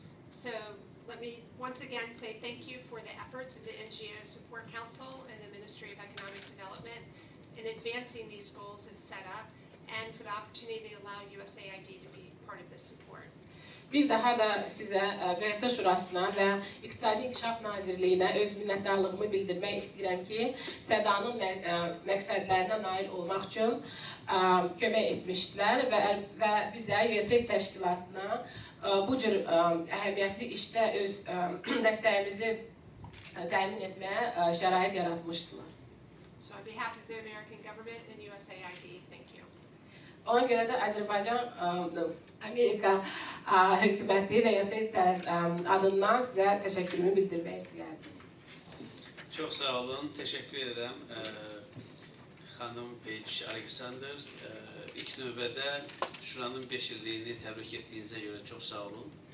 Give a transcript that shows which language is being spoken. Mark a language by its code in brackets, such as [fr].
[en] So let me once again say thank you for the efforts of the NGO Support Council and the Ministry of Economic Development in advancing these goals of SEDA and for the opportunity to allow USAID to be part of this support. [az] Bir daha da sizə QHT Şurasına və İqtisadi İnkişaf Nazirliyinə öz minnətdarlığımı bildirmək istəyirəm ki, SEDA-nın məqsədlərinə nail olmaq üçün kömək etmişdilər və bizə USAID təşkilatına bu cür əhəmiyyətli işdə öz dəstəyimizi təmin etməyə şərait yaratmışdılar. [en] So on behalf of the American government and USAID, thank you. [az] Ona görə də Azərbaycan, Amerika hökuməti və USAID adından sizə təşəkkürümü bildirmək istəyərdim. Çox sağ olun, təşəkkür edirəm xanım Peyç Aleksandr. İlk növbədə Şuranın 5 illiyini təbrik etdiyinizə görə çox sağ olun.